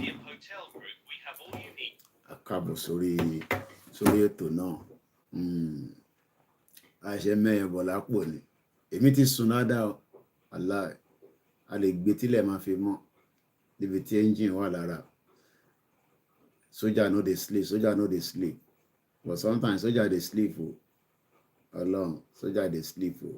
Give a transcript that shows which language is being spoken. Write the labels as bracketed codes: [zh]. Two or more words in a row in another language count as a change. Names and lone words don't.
[yo] A káàbọ̀ sórí ètò náà. Àṣẹ mẹ́yìn bọ̀ lápò ni. Èmi ti sùn dáadáa o. Wàláhì. A lè gbé tílẹ̀ máa fi mọ́ níbi tí ẹ́ńjìn wà lára. [pcm] Soldier no dey sleep. But sometimes soldier dey sleep o. Ọlọ́run, soldier dey sleep o.